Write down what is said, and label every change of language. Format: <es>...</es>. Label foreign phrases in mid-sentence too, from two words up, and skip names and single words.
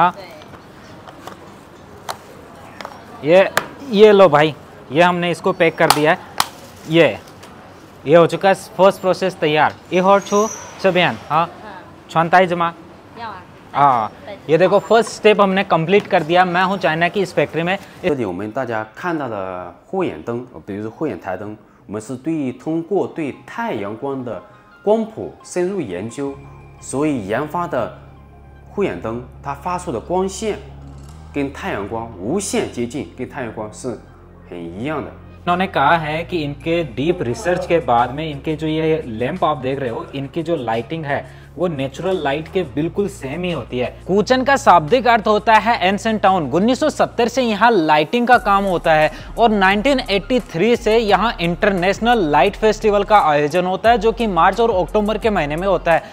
<hi>हाँ ये लो भाई, ये हमने इसको पैक कर दिया है। ये हो चुका है,</hi> <en>first process</en> <hi>तैयार। ये और छो चबियान। हाँ छानताई जमा। हाँ ये देखो,</hi> <en>first step</en> <hi>हमने कंप्लीट कर दिया। मैं हूँ चाइना की इस फैक्ट्री में।</hi> <zh>这里我们大家看到的护眼灯，比如说护眼台灯，我们是通过对太阳光的光谱深入研究，所以研发的护眼灯它发出的光线跟太阳光无限接近，跟太阳光是很一样的。</zh> <hi>उन्होंने कहा है कि इनके</hi> <en>deep research</en> <hi>के बाद में इनके जो ये लैंप आप देख रहे हो, इनकी जो लाइटिंग है वो</hi> <en>natural light</en> <hi>के बिल्कुल सेम ही होती है। कुचन का शाब्दिक अर्थ होता है</hi> <en>ancient town.</en> <hi>1970 से यहाँ लाइटिंग का काम होता है और 1983 से यहाँ</hi> <en>international light festival</en> <hi>का आयोजन होता है, जो कि मार्च और अक्टूबर के महीने में होता है।</hi>